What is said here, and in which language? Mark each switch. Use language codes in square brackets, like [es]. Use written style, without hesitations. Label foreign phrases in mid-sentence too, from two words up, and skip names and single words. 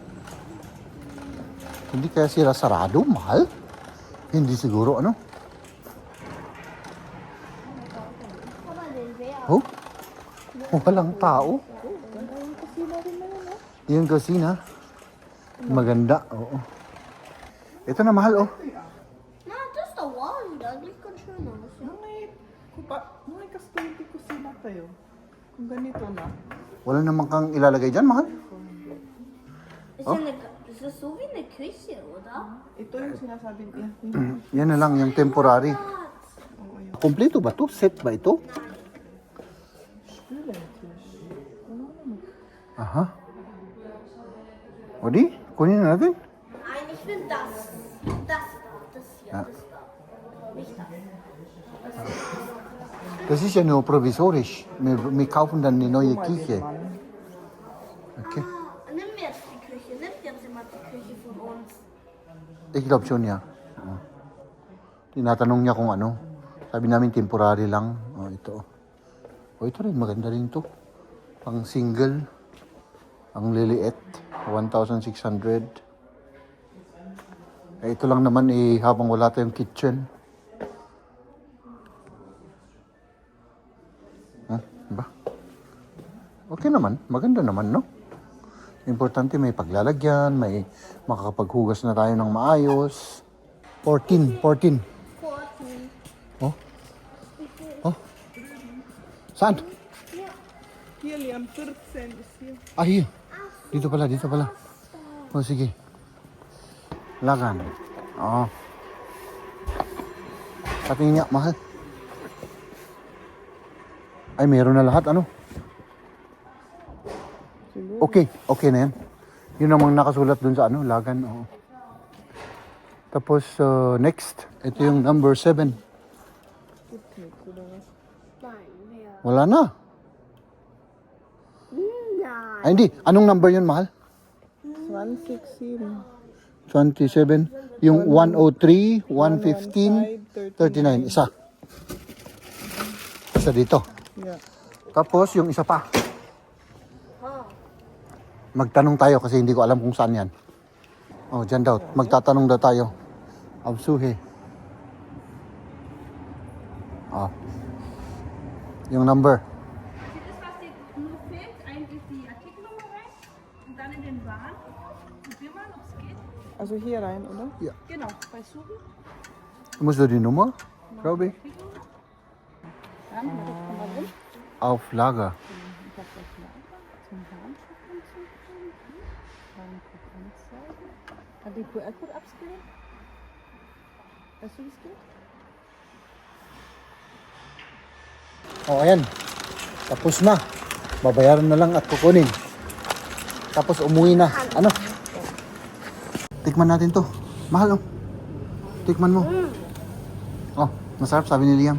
[tl] Hindi kaya sila sarado, mahal? Hindi siguro, ano? Oh? Walang tao. Yung kusina. Maganda, oo. Ito na, mahal, oh. [en] No, just the one. The ugly controller. [tl] May kastudi kusina tayo. Kung ganito na. Wala naman kang ilalagay dyan, mahal. [de] Ist das so wie eine Küche, oder? [tl] Ito yung sinasabi niya. Yan na lang, yung temporary. Kompleto ba to? Set ba ito? Aha. O di, kunin na natin. [de] Nein, ich will das. Das da. Das hier. Ja. Das da. Nicht das. Das ist ja nur provisorisch. Wir kaufen dann eine neue Küche. Okay. Nimm jetzt die Küche. Nimm jetzt immer die Küche von uns. Ich glaube schon, ja. Oh. [tl] Tinatanong niya kung ano. Sabi namin temporary lang. Oh, ito. Oh, ito rin. Maganda rin to. Pang single. Ang liliit. 1,600. Eh, ito lang naman habang wala tayong kitchen. Diba? Okay naman. Maganda naman, no? Importante may paglalagyan, may makakapaghugas na tayo ng maayos. 14. 14. Oh. Oh. Saan? [de] Hier, Liam, 14 ist hier. Ah, hier. [tl] Dito pala, dito pala. Oh, sige. Lagan. Oh. Patingin nga, mahal. Ay, meron na lahat, ano? Okay, okay na yan. Yun namang nakasulat dun sa ano, Lagan. Oo. Tapos, next, ito yung number 7. [de] Nein, wer? [tl] Wala na. [de] Nein. [tl] Ay, hindi. Anong number yun, mahal? 167. 27. Yung 103, 115, 39. Isa. Isa dito. Yeah. Tapos, yung isa pa. Oh. Magtanong tayo kasi hindi ko alam kung saan yan. Oh, dyan daw. Magtatanong daw tayo. Absuhe. Oh. Yung number. [de] Das, was dir nur fehlt, eigentlich die Artikelnummer rein und dann in den Waren. Probier mal, ob es geht. Also hier rein, oder? Genau, bei Suchen. Musst du die Nummer, glaube ich? Dann, das kann man drin. Auf Lager. Hat die QR-Code abscannen? Weißt du, wie es geht? [tl] Oh, ayan. Tapos na. Babayaran na lang at kukunin. Tapos umuwi na. Ano? Tikman natin to. Mahal, oh. Tikman mo. Oh, masarap sabi ni Liam.